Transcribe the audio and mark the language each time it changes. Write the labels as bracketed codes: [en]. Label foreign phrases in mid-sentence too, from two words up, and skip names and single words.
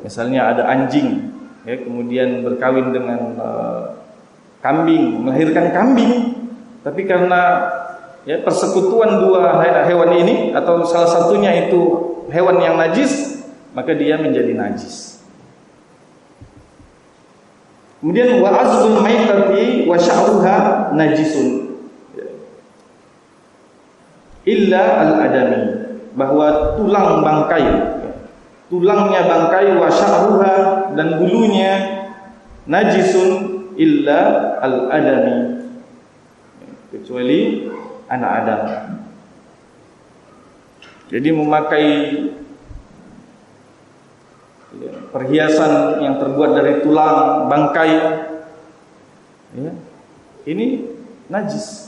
[id] Misalnya ada anjing, ya, kemudian berkawin dengan kambing, melahirkan kambing, tapi karena, ya, persekutuan dua hewan ini atau salah satunya itu hewan yang najis, maka dia menjadi najis. Kemudian [ar] وعظم الميتة وشعرها نجس إلا الآدمي, [id] bahwa tulang bangkai, tulangnya bangkai, [ar] وشعرها, [id] dan bulunya, [ar] نجس إلا الآدمي, [id] kecuali anak Adam. Jadi memakai, ya, perhiasan yang terbuat dari tulang bangkai, ya, ini najis.